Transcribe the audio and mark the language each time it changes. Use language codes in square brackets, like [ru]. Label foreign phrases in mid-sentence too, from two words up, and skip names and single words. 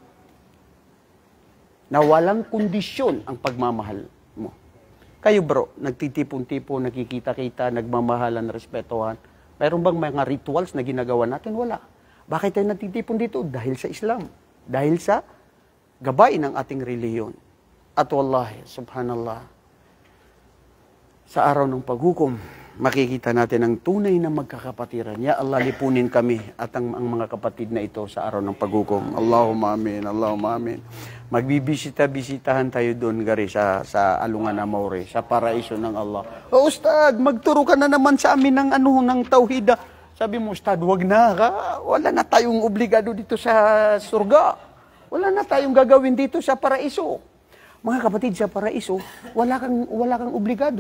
[tl] Na walang kondisyon ang pagmamahal mo. Kayo bro, nagtitipon-tipon, nakikita-kita, nagmamahalan, respetuhan. Mayroon bang mga rituals na ginagawa natin? Wala. Bakit tayo nagtitipon dito? Dahil sa Islam. Dahil sa gabay ng ating reliyon. At [ar] والله سبحان الله, [tl] sa araw ng paghukom, makikita natin ang tunay na magkakapatiran. [ar] يا الله, [tl] lipunin kami at ang mga kapatid na ito sa araw ng paghukom. [ar] اللهم آمين اللهم آمين. [tl] Magbibisita-bisitahan tayo doon, gari, sa Alungan Amaure, sa paraiso ng Allah. O Ustad, magturo ka na naman sa amin ng tauhid. Sabi mo, Ustad, wag na ka. Wala na tayong obligado dito sa surga. Wala na tayong gagawin dito sa paraiso. Mga kapatid, sa paraiso, wala kang obligado.